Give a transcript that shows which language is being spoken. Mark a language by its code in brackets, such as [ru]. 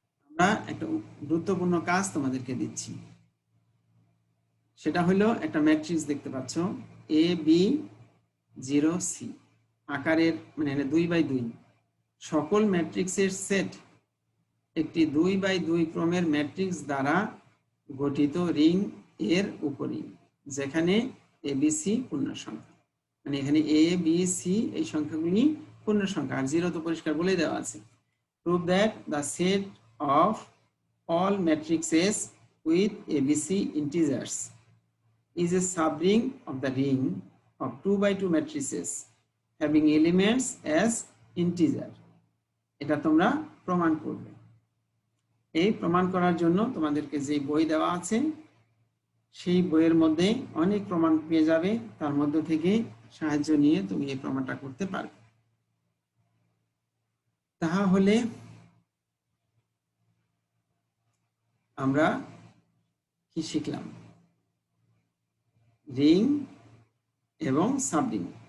[bn] আমরা একটা গুরুত্বপূর্ণ কাজ তোমাদেরকে দিচ্ছি, সেটা হলো একটা ম্যাট্রিক্স দেখতে পাচ্ছ এ বি 0 সি আকারের, মানে 2x2, সকল ম্যাট্রিক্সের সেট একটি 2x2 ক্রমের ম্যাট্রিক্স দ্বারা গঠিত রিং এর উপরই, যেখানে এ বি সি পূর্ণ সংখ্যা, মানে এখানে এ বি সি এই সংখ্যাগুলি পূর্ণ সংখ্যা, আর 0 তো পরিষ্কার বলে দেওয়া আছে। [en] Prove that the set of all matrices with ABC integers is a subring of the ring of 2x2 matrices having elements as integer. [bn] এটা তোমরা প্রমাণ করবে। এই প্রমাণ করার জন্য তোমাদেরকে যে বই দেওয়া আছে সেই বইয়ের মধ্যে অনেক প্রমাণ পেয়ে যাবে, তার মধ্যে থেকে সাহায্য নিয়ে তুমি এই প্রমাণটা করতে পারবে। তাহলে আমরা কি শিখলাম, রিং এবং সাবরিং।